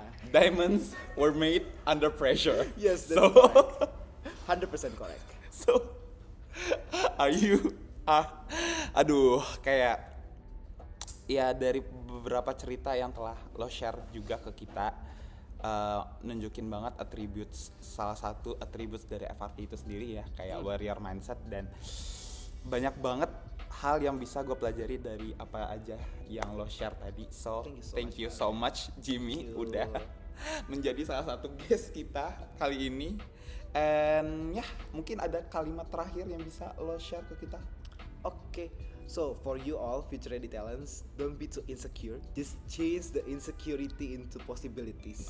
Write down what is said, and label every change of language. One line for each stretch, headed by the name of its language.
English: Diamonds were made under pressure. Yes, that's so, correct. 100% correct. So, are you
Indonesian: aduh, kayak ya dari beberapa cerita yang telah lo share juga ke kita, nunjukin banget salah satu attributes dari FRT itu sendiri ya, kayak warrior mindset, dan banyak banget hal yang bisa gue pelajari dari apa aja yang lo share tadi.
English: So thank you so much
Indonesian: Jimmy udah menjadi salah satu guest kita kali ini. And ya, mungkin ada kalimat terakhir yang bisa lo share ke kita.
English: Okay, so for you all future ready talents, don't be too insecure. Just change the insecurity into possibilities.